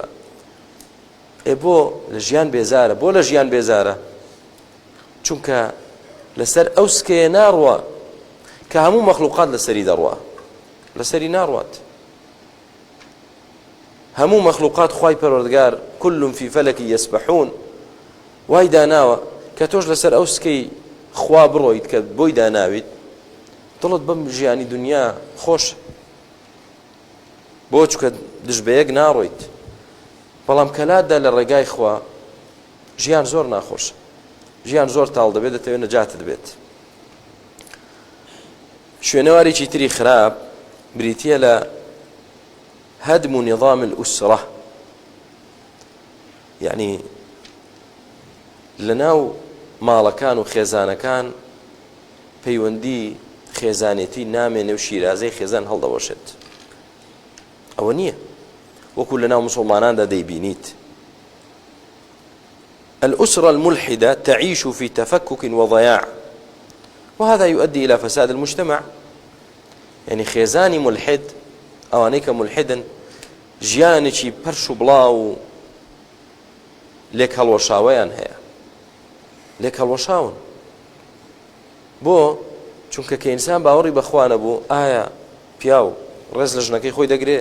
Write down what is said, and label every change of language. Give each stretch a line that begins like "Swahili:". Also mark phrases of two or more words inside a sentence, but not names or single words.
Central Kurdish: بۆ لە ژیان بێزارە، بۆ لە ژیان بێزارە، چونکە لەسەر ئەو سکەیە ناڕوە کە هەموو مەخلوقات لەسەری دەڕوە، لەسەری ناڕوات. هەموو مەخلوقات خوای پەروەردگار
Arabic: كل في فلك يسبحون
Central Kurdish: وای داناوە کە تۆش لەسەر ئەو سکەی خوا بڕۆیت کە بۆی داناویت، دڵت بەم ژیانی دنیا خۆش، بۆ چکە دژبەیەک ناڕۆیت. بەڵام کەلاتدا لە ڕێگای خوا ژیان زۆر ناخۆشە، ژیان زۆر تاڵ دەبێت، دەتەوێت نەجاتت بێت. شوێنەوارێکی تری خراپ بریتیە لە
Arabic: هەدم نظام الأسرة،
Central Kurdish: يعني لەناو ماڵەکان و خێزانەکان پەیوەندی خێزانێتی نامێنێ و شیرازەی خێزان هەڵدەوەشێت. ئەوە نییە وەکو لەناو مسلماناندا دەیبینیت.
Arabic: الأسرة الملحدة تعيش في تفكك وضياع، وهذا يؤدي إلى فساد المجتمع.
Central Kurdish: يعني خێزانی ملحد، ئەوانەی کە ملحدن، ژیانێکی پەرش و بڵاو لێک هەڵوەشاوەیان هەیە، لێک هەڵوەشاون. بۆ چونکە کە ئینسان باوەڕی بەخوا نەبوو، ئایا پیاو ڕێز لە ژنەکەی خۆی دەگرێ؟